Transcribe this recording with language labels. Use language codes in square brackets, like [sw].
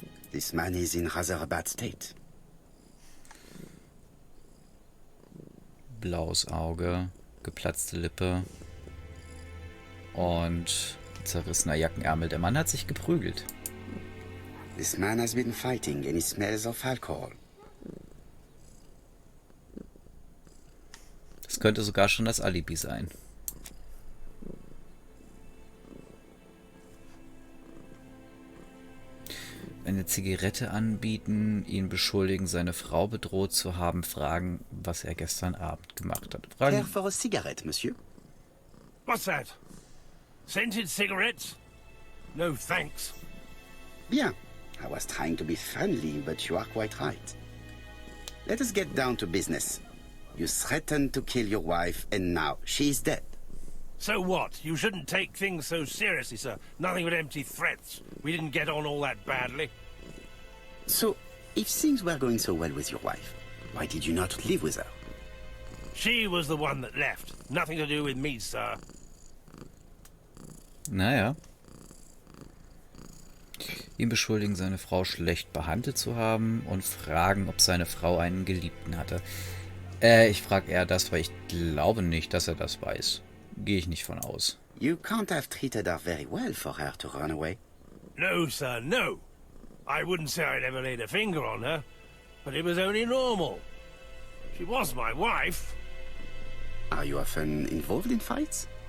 [en] This man is in rather a bad state. [de] Blaues Auge, geplatzte Lippe und zerrissener Jackenärmel. Der Mann hat sich geprügelt. [en] This man has been fighting and he smells of alcohol. [de] Das könnte sogar schon das Alibi sein. Eine Zigarette anbieten, ihn beschuldigen, seine Frau bedroht zu haben, fragen, was er gestern Abend gemacht hat. [en] Care for a cigarette, monsieur? What's that? Scented cigarettes? No, thanks. [fr] Bien. [en] I was trying to be friendly, but you are quite right. Let us get down to business. You threatened to kill your wife, and now she is dead. So what? You shouldn't take things so seriously, sir. Nothing but empty threats. We didn't get on all that badly. So, if things were going so well with your wife, why did you not live with her? She was the one that left. Nothing to do with me, sir. [de] Naja. Ihn beschuldigen, seine Frau schlecht behandelt zu haben und fragen, ob seine Frau einen Geliebten hatte. Ich frage eher das, weil ich glaube nicht, dass er das weiß. Gehe ich nicht von aus. [en] You can't have treated her very well for her to run away. No, sir, no. I wouldn't say I'd ever laid a finger on her, but it was only normal. She was my wife. Are you often involved in fights?